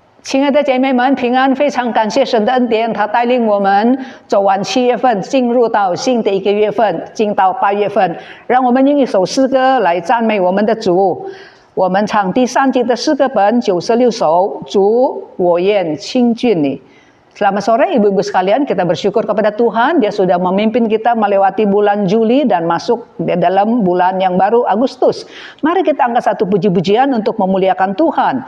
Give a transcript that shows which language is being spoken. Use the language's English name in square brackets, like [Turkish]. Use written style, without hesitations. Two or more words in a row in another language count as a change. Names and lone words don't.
[Chinese] 亲爱的姐妹们，平安！非常感谢神的恩典，他带领我们走完7月份，进入到新的一个月份，进到8月份。让我们用一首诗歌来赞美我们的主。我们唱第3节的诗歌本96首，主，我愿亲近你。 [Indonesian] Selamat sore ibu-ibu sekalian, kita bersyukur kepada Tuhan, Dia sudah memimpin kita melewati bulan Juli dan masuk di dalam bulan yang baru Agustus. Mari kita angkat satu puji-pujian untuk memuliakan Tuhan.